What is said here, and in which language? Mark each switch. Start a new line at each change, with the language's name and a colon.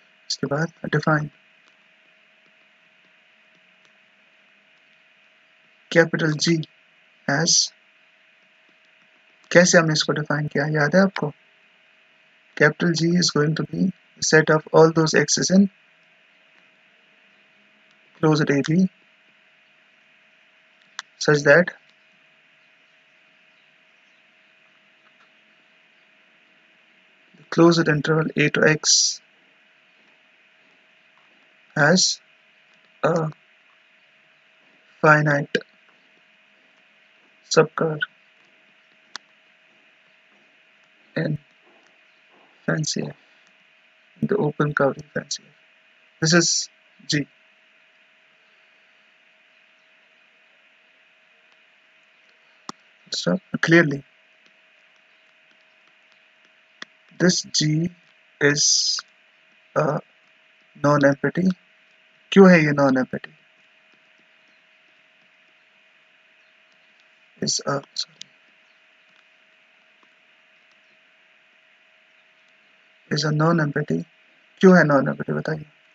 Hindi: इसके बाद
English: define capital G as,
Hindi: कैसे हमने इसको डिफाइन किया याद है आपको?
English: Capital G is going to be set of all those x's in closed AB such that the closed interval a to x has a finite subcurve in fancy F, in the open curve in fancy F. This is G. So clearly this G is a non-empty.
Hindi: क्यों है ये non-empty?
English: Is a non-empty.
Hindi: क्यों है non-empty बताइए?